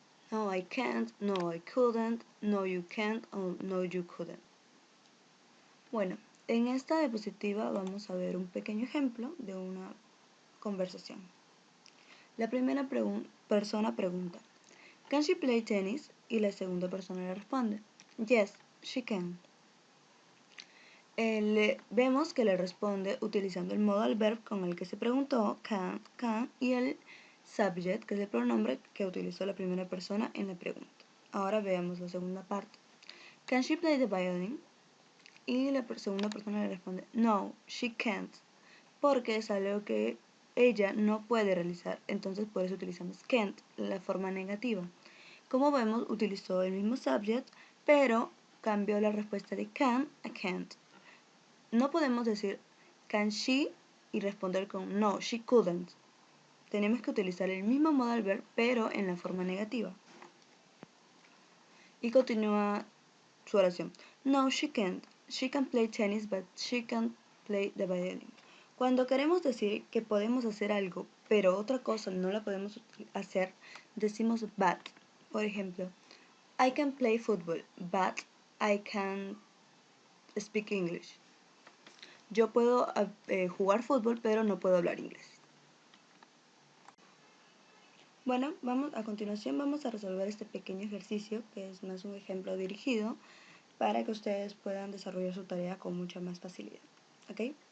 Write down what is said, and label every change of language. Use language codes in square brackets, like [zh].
[en] No, I can't, no, I couldn't, no, you can't, o no, you couldn't. [es] Bueno, en esta diapositiva vamos a ver un pequeño ejemplo de una conversación. La primera persona pregunta, [en] ¿Can she play tennis? [es] Y la segunda persona le responde, [en] Yes, she can. [es] Vemos que le responde utilizando el modal verb con el que se preguntó, can, y el subject, que es el pronombre que utilizó la primera persona en la pregunta. Ahora veamos la segunda parte. [en] Can she play the violin? [es] Y la segunda persona le responde, [en] No, she can't, [es] porque es algo que ella no puede realizar, entonces por eso utilizamos can't, la forma negativa. Como vemos, utilizó el mismo subject, pero cambió la respuesta de can a can't. No podemos decir can she y responder con [en] no, she couldn't. [es] Tenemos que utilizar el mismo modal verb, pero en la forma negativa. Y continúa su oración. [en] No, she can't. She can play tennis, but she can't play the violin. [es] Cuando queremos decir que podemos hacer algo, pero otra cosa no la podemos hacer, decimos but. Por ejemplo, [en] I can play football, but I can't speak English. [es] Yo puedo jugar fútbol, pero no puedo hablar inglés. Bueno, a continuación vamos a resolver este pequeño ejercicio, que es más un ejemplo dirigido, para que ustedes puedan desarrollar su tarea con mucha más facilidad. ¿Ok?